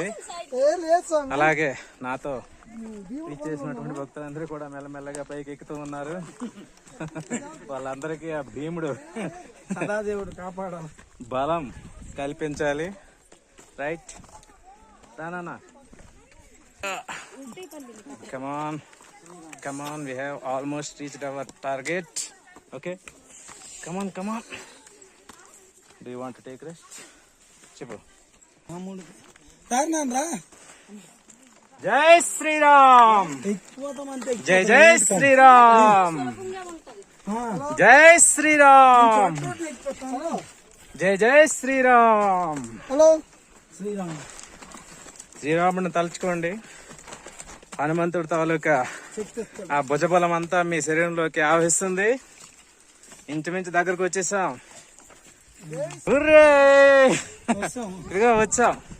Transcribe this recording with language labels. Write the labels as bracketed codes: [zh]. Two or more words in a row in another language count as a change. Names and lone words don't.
[te] అలాగే నాతో ఇచ్చేసినటువంటి భక్తులందరూ కూడా మెల్లమెల్లగా పైకి ఎక్కుతూ ఉన్నారు. వాళ్ళందరికీ ఆ భీముడు సదాదేవుడు కాపాడాలి, బలం కల్పించాలి. రైట్, రానా? [en] Come on, we have almost reached our target. Okay, come on. Do you want to take rest? [hi] Chippo. जय श्री राम. जय श्री राम। जय श्री राम. जय श्री राम. [te] హలో శ్రీరామ్. శ్రీరాముడిని తలుచుకోండి. హనుమంతుడి తాలూకా ఆ భుజబలం అంతా మీ శరీరంలోకి ఆవహిస్తుంది. ఇంచుమించు దగ్గరకు వచ్చేసాం. ఇదిగో వచ్చాం.